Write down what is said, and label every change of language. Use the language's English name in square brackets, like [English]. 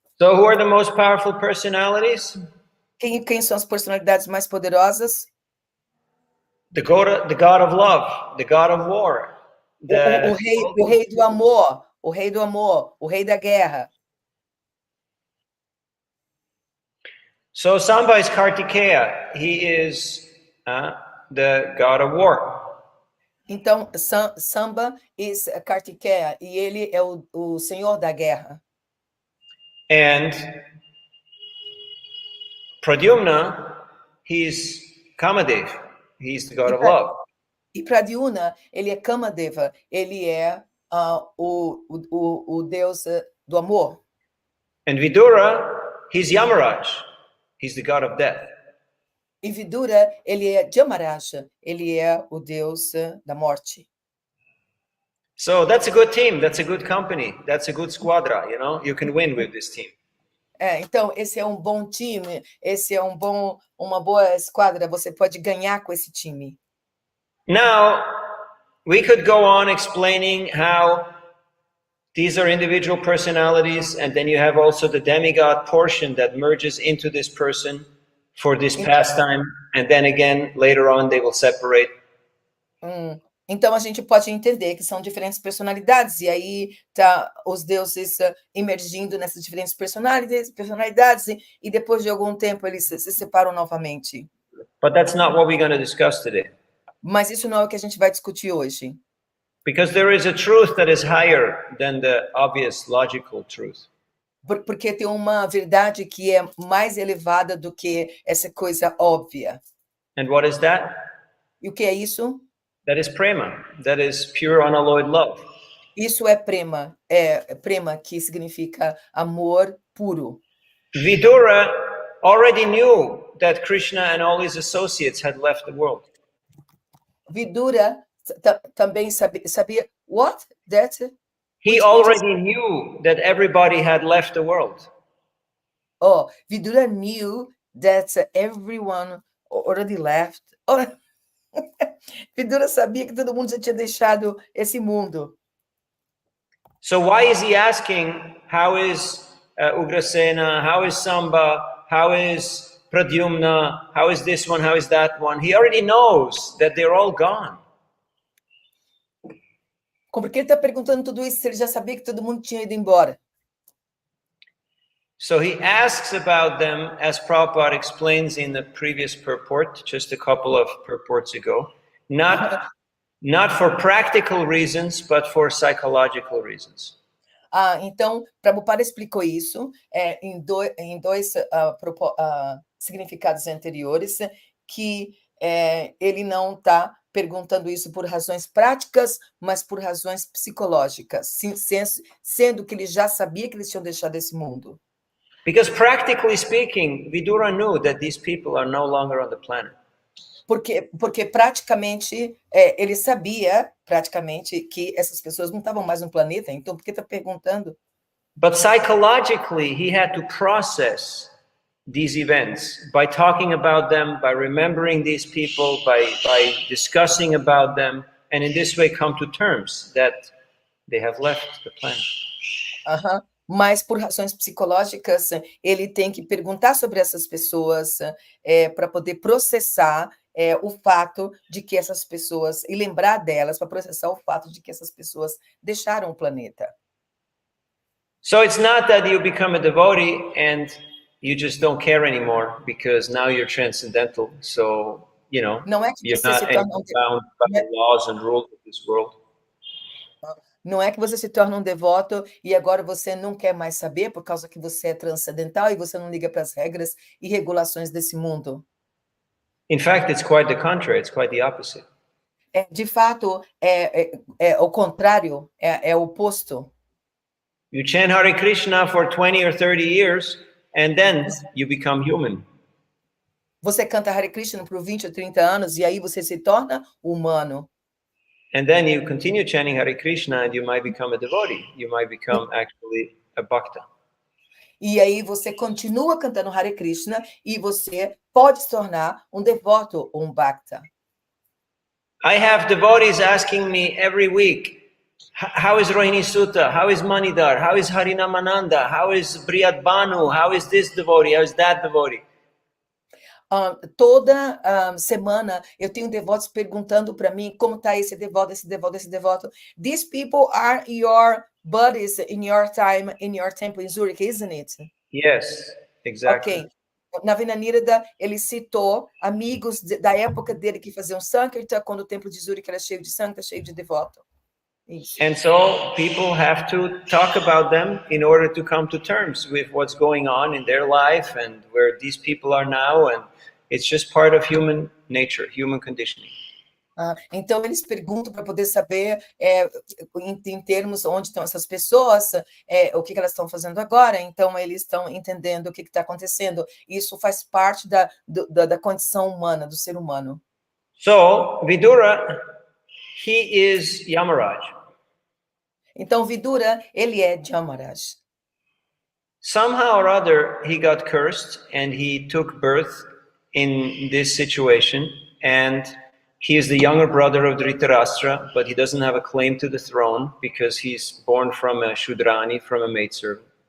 [English] So who are the most powerful personalities? [Portuguese] Quem são as personalidades mais poderosas? [English] The God of love, the God of war. [Portuguese] O rei do amor, o rei da guerra. [English] So Samba is Kartikeya. He is the God of war. [Portuguese] Então, Samba [English] is [Portuguese] Kartikeya, e ele é o senhor da guerra. [English] And Pradyumna, he's Kamadev. He's the God of love. [Portuguese] E Pradyumna, ele é Kamadeva, ele é o deus do amor. [English] And Vidura, he's Yamaraj. He's the God of death. [Portuguese] E Vidura, ele é Jamaraja, ele é o deus da morte. [English] So that's a good team, that's a good company, that's a good squadra, you know? You can win with this team. [Portuguese] Então, esse é um bom time, esse é uma boa esquadra, você pode ganhar com esse time. [English] Now, we could go on explaining how these are individual personalities, and then you have also the demigod portion that merges into this person for this pastime, and then again, later on, they will separate. [Portuguese] Então, a gente pode entender que são diferentes personalidades, e aí tá os deuses emergindo nessas diferentes personalidades e depois de algum tempo eles se separam novamente. [English] But that's not what we're going to discuss today. [Portuguese] Mas isso não é o que a gente vai discutir hoje. [English] Because there is a truth that is higher than the obvious logical truth. [Portuguese] Porque tem uma verdade que é mais elevada do que essa coisa óbvia. [English] And what is that? [Portuguese] E o que é isso? [English] That is prema. That is pure unalloyed love. [Portuguese] Isso é prema, que significa amor puro. [English] Vidura already knew that Krishna and all his associates had left the world. [Portuguese] Vidura também sabia [English] what? He already knew that everybody had left the world. Oh, Vidura knew that everyone already left. [Portuguese] Oh, Vidura sabia que todo mundo já tinha deixado esse mundo. [English] So why is he asking, how is Ugrasena, how is Samba, how is Pradyumna, how is this one, how is that one? He already knows that they're all gone. [Portuguese] Por que ele está perguntando tudo isso se ele já sabia que todo mundo tinha ido embora? [English] So he asks about them, as Prabhupada explains in the previous purport, just a couple of purports ago, not for practical reasons, but for psychological reasons. [Portuguese] Então, Prabhupada explicou isso em dois significados anteriores, que ele não está perguntando isso por razões práticas, mas por razões psicológicas, sendo que ele já sabia que eles tinham deixado esse mundo. [English] Because practically speaking, Vidura knew that these people are no longer on the planet. [Portuguese] Porque praticamente, ele sabia, que essas pessoas não estavam mais no planeta, então por que está perguntando? [English] But psychologically, he had to process these events by talking about them, by remembering these people, by discussing about them, and in this way come to terms that they have left the planet. [Portuguese] Mas por razões psicológicas, ele tem que perguntar sobre essas pessoas para poder processar o fato de que essas pessoas, e lembrar delas, para processar o fato de que essas pessoas deixaram o planeta. [English] So it's not that you become a devotee and you just don't care anymore because now you're transcendental. So, you know, you're not bound by the laws and rules of this world. [Portuguese] Não é que você se torna um devoto e agora você não quer mais saber por causa que você é transcendental e você não liga para as regras e regulações desse mundo. [English] In fact, it's quite the contrary. It's quite the opposite. [Portuguese] De fato, é o contrário, é o oposto. [English] You chant Hare Krishna for 20 or 30 years and then you become human. [Portuguese] Você canta Hare Krishna por 20 ou 30 anos e aí você se torna humano. [English] And then you continue chanting Hare Krishna and you might become a devotee. You might become actually a bhakta. [Portuguese] E aí você continua cantando Hare Krishna e você pode se tornar um devoto ou um bhakta. [English] I have devotees asking me every week, how is Rohini Sutta? How is Manidhar? How is Harinamananda? How is Briyat Banu? How is this devotee? How is that devotee? [Portuguese] Toda semana eu tenho devotos perguntando para mim como está esse devoto, esse devoto, esse devoto. [English] These people are your buddies in your time, in your temple in Zurich, isn't it? Yes, exactly. Ok. [Portuguese] Navina Nirada, ele citou amigos da época dele que faziam Sankirtan, quando o templo de Zurich era cheio de Sankirtan, cheio de devoto. Isso. [English] And so people have to talk about them in order to come to terms with what's going on in their life and where these people are now, and it's just part of human nature, human conditioning. [Portuguese] Então, eles perguntam para poder saber, em termos onde estão essas pessoas, o que elas estão fazendo agora. Então, eles estão entendendo o que está acontecendo. Isso faz parte da condição humana, do ser humano. [English] So, Vidura, he is Yamaraj. [Portuguese] Então, Vidura, ele é Jamaraj. [English] Somehow or other, he got cursed and he took birth in this situation. And he is the younger brother of Dhritarashtra, but he doesn't have a claim to the throne because he's born from a Shudrani, from a maidservant.